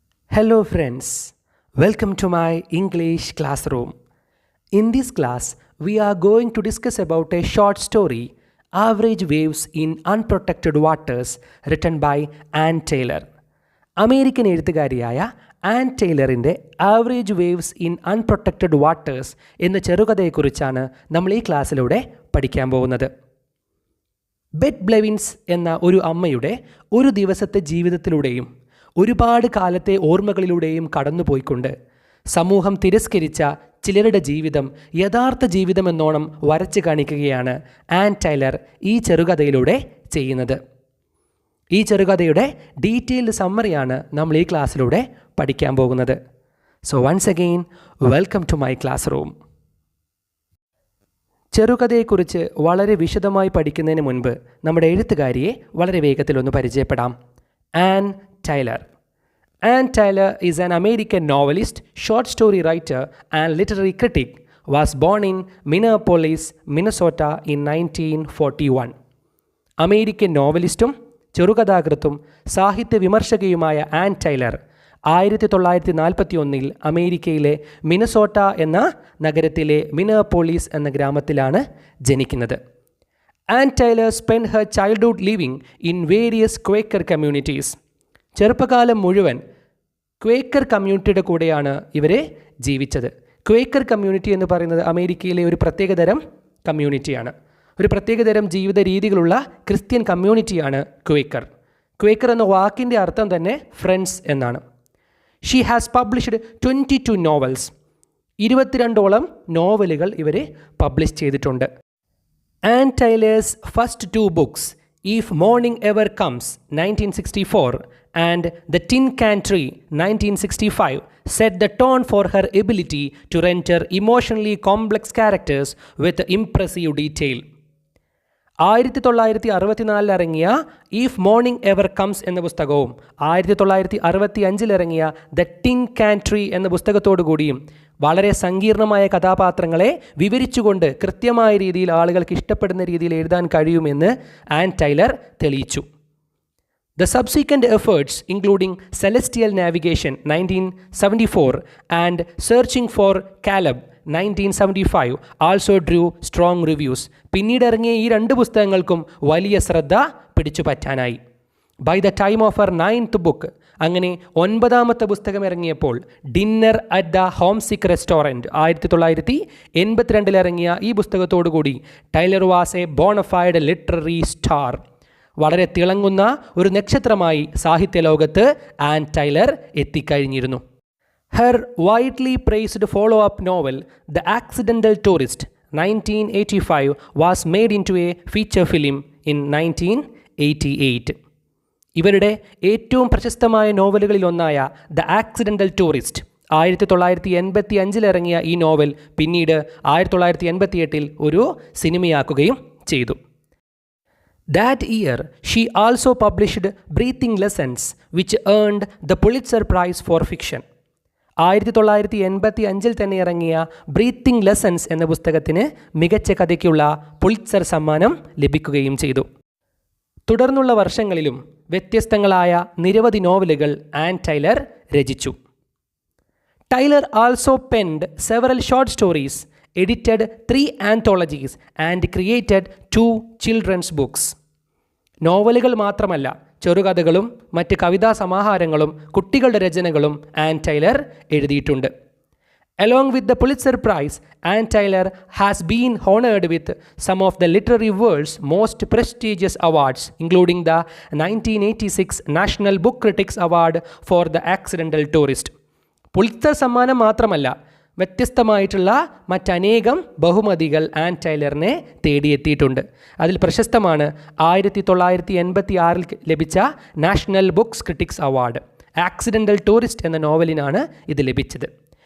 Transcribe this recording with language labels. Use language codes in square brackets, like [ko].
[en] Hello friends, welcome to my English classroom. In this class, we are going to discuss about a short story, Average Waves in Unprotected Waters, written by Ann Taylor. [ml] American എഴുത്തുകാരിയായ an ടൈലറിൻ്റെ average waves in unprotected waters എന്ന ചെറുകഥയെക്കുറിച്ചാണ് നമ്മൾ ഈ ക്ലാസ്സിലൂടെ പഠിക്കാൻ പോകുന്നത്. Bet ബ്ലെവിൻസ് എന്ന ഒരു അമ്മയുടെ ഒരു ദിവസത്തെ ജീവിതത്തിലൂടെയും ഒരുപാട് കാലത്തെ ഓർമ്മകളിലൂടെയും കടന്നുപോയിക്കൊണ്ട് സമൂഹം തിരസ്കരിച്ച ചിലരുടെ ജീവിതം യഥാർത്ഥ ജീവിതമെന്നോണം വരച്ച് കാണിക്കുകയാണ് ആൻ ടൈലർ ഈ ചെറുകഥയിലൂടെ ചെയ്യുന്നത്. ഈ ചെറുകഥയുടെ ഡീറ്റെയിൽഡ് സമ്മറിയാണ് നമ്മൾ ഈ ക്ലാസ്സിലൂടെ പഠിക്കാൻ പോകുന്നത്. [en] So once again welcome to my classroom. [ml] ചെറുകഥയെക്കുറിച്ച് വളരെ വിശദമായി പഠിക്കുന്നതിന് മുൻപ് നമ്മുടെ എഴുത്തുകാരിയെ വളരെ വേഗത്തിലൊന്ന് പരിചയപ്പെടാം. [en] Ann Taylor. Ann Taylor is an American novelist, short story writer, and literary critic. Was born in Minneapolis, Minnesota in 1941. [ml] American നോവലിസ്റ്റും ചെറുകഥാകൃത്തും സാഹിത്യ വിമർശകയുമായ ആൻ ടൈലർ 1941 അമേരിക്കയിലെ Minnesota എന്ന നഗരത്തിലെ മിനപ്പോളിസ് എന്ന ഗ്രാമത്തിലാണ് ജനിക്കുന്നത്. [en] Ann Tyler spent her childhood living in various Quaker communities. [ml] ചെറുപ്പകാലം മുഴുവൻ Quaker കമ്മ്യൂണിറ്റിയുടെ കൂടെയാണ് ഇവരെ ജീവിച്ചത്. ക്വേക്കർ കമ്മ്യൂണിറ്റി എന്ന് പറയുന്നത് അമേരിക്കയിലെ ഒരു പ്രത്യേകതരം കമ്മ്യൂണിറ്റിയാണ്. ഒരു പ്രത്യേകതരം ജീവിത രീതികളുള്ള ക്രിസ്ത്യൻ കമ്മ്യൂണിറ്റിയാണ് ക്വേക്കർ. ക്വേക്കർ എന്ന വാക്കിൻ്റെ അർത്ഥം തന്നെ ഫ്രണ്ട്സ് എന്നാണ്. [en] She has published 22 novels. [ml] 22ഓളം നോവലുകൾ ഇവർ പബ്ലിഷ് ചെയ്തിട്ടുണ്ട്. [en] Ann Tyler's first 2 books, If Morning Ever Comes 1964 and The Tin Can Tree 1965 set the tone for her ability to render emotionally complex characters with impressive detail. [ml] 1964 ഇറങ്ങിയ if morning ever comes എന്ന പുസ്തകവും 1965 ഇറങ്ങിയ the tin can tree എന്ന പുസ്തകത്തോടു കൂടിയും വളരെ സങ്കീർണമായ കഥാപാത്രങ്ങളെ വിവരിച്ചുകൊണ്ട് കൃത്യമായ രീതിയിൽ ആളുകൾക്ക് ഇഷ്ടപ്പെടുന്ന രീതിയിൽ എഴുതാൻ കഴിയുമെന്ന് ആൻ ടൈലർ തെളിയിച്ചു. [en] The subsequent efforts, including Celestial Navigation 1974 and Searching for Caleb 1975, also drew strong reviews. [ml] പിന്നീട് ഇറങ്ങിയ ഈ 2 പുസ്തകങ്ങൾക്കും വലിയ ശ്രദ്ധ പിടിച്ചു പറ്റാനായി. [en] By the time of her 9th book, [ml] അങ്ങനെ 9ാമത്തെ പുസ്തകം ഇറങ്ങിയപ്പോൾ [en] dinner at the homesick restaurant [ml] 1982 ഇറങ്ങിയ ഈ പുസ്തകത്തോടു കൂടി [en] Tyler was a bona fide literary star. [ml] വളരെ തിളങ്ങുന്ന ഒരു നക്ഷത്രമായി സാഹിത്യലോകത്ത് an Taylor എത്തിക്കഴിഞ്ഞിരുന്നു. [en] Her widely praised follow up novel the accidental tourist 1985 was made into a feature film in 1988. [ml] ഇവരുടെ ഏറ്റവും പ്രശസ്തമായ നോവലുകളിലൊന്നായ ദ ആക്സിഡൻ്റൽ ടൂറിസ്റ്റ് 1985 ഇറങ്ങിയ ഈ നോവൽ പിന്നീട് 1988 ഒരു സിനിമയാക്കുകയും ചെയ്തു. [en] That year, she also published Breathing Lessons, which earned the Pulitzer Prize for Fiction. [ml] 1985 തന്നെ ഇറങ്ങിയ ബ്രീത്തിങ് ലെസൺസ് എന്ന പുസ്തകത്തിന് മികച്ച കഥയ്ക്കുള്ള പുളിറ്റ്സർ സമ്മാനം ലഭിക്കുകയും ചെയ്തു. തുടർന്നുള്ള വർഷങ്ങളിലും വ്യത്യസ്തങ്ങളായ നിരവധി നോവലുകൾ ആൻ ടൈലർ രചിച്ചു. [en] Tyler also penned several short stories, edited 3 anthologies and created 2 children's books. [ml] നോവലുകൾ മാത്രമല്ല, ചെറുകഥകളും മറ്റ് കവിതാ സമാഹാരങ്ങളും കുട്ടികളുടെ രചനകളും ആൻ ടൈലർ എഴുതിയിട്ടുണ്ട്. [en] Along with the Pulitzer Prize, Ann Taylor has been honored with some of the literary world's most prestigious awards, including the 1986 National Book Critics Award for The Accidental Tourist. [ml] പുളിറ്റ്സർ സമ്മാനം മാത്രമല്ല, വ്യത്യസ്തമായിട്ടുള്ള മറ്റനേകം ബഹുമതികൾ an ടൈലറിനെ തേടിയെത്തിയിട്ടുണ്ട്. അതിൽ പ്രശസ്തമാണ് 1986 ലഭിച്ച national books critics award. Accidental tourist എന്ന നോവലിനാണ് ഇത് ലഭിച്ചത്.